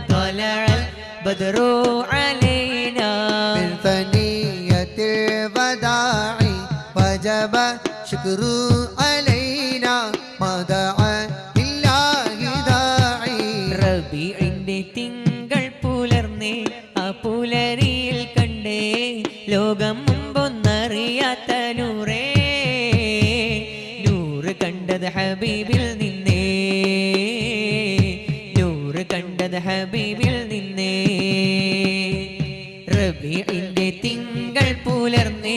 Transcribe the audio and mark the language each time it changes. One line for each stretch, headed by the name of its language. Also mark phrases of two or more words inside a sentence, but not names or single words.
Arabic: طلع البدر علينا من ثنية الوداع وجب شكر علينا ما دعا لله داعي
Malayalam: റബീഇന്റെ തിങ്കൾ പുലർന്നേ ആ പുലരിയിൽ കണ്ടേ ലോകം മുമ്പൊന്നറിയാത്ത നൂറേ നൂറ് കണ്ടത് ഹബീബിൽ നിന്നേ നൂറ് കണ്ടത് ഹബീബിൽ നിന്നേ റബീഇന്റെ തിങ്കൾ പുലർന്നേ